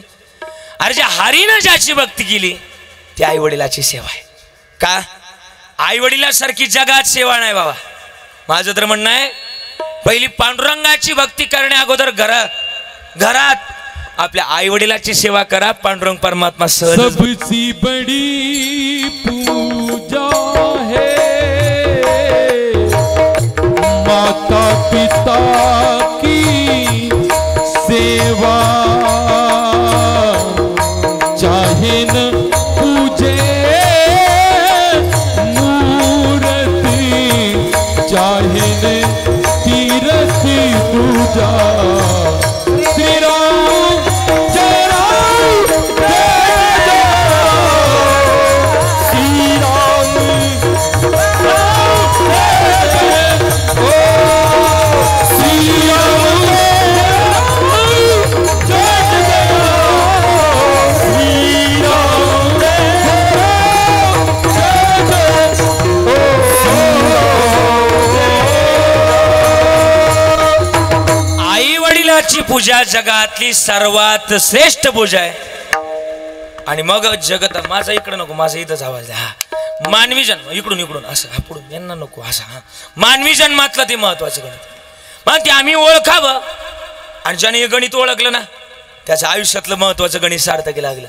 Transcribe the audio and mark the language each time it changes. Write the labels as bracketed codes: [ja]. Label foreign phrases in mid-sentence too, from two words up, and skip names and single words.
[mr] अरे ज्या हरीनं ज्याची भक्ती केली ती आई वडिलाची सेवा आहे. का आई वडिलासारखी जगात सेवा नाही बाबा. माझं तर म्हणणं आहे पहिली पांडुरंगाची भक्ती करण्या अगोदर घरात आपल्या आई वडिलाची सेवा करा. पांडुरंग परमात्मा सहज. [hi] सबसे बड़ी पूजा है माता पिता की सेवा चाहे न पूजे मूर्ति चाहे न तीरथ पूजा श्री राम जय राम जय जय श्री राम ओ श्री राम जय जय श्री राम [mr] आई वडिलाची पूजा जगातली सर्वात श्रेष्ठ पूजा आहे. आणि मग जगत माझा इकडं नको माझा इथंच आवाज द्या. हा मानवी जन्म इकडून इकडून असं हा पुढून यांना नको असं. हा मानवी जन्मातलं ते महत्वाचं गणित. मग ते आम्ही ओळखावं. आणि ज्याने हे गणित ओळखलं ना त्याचं आयुष्यातलं महत्वाचं गणित सार्थकी लागलं.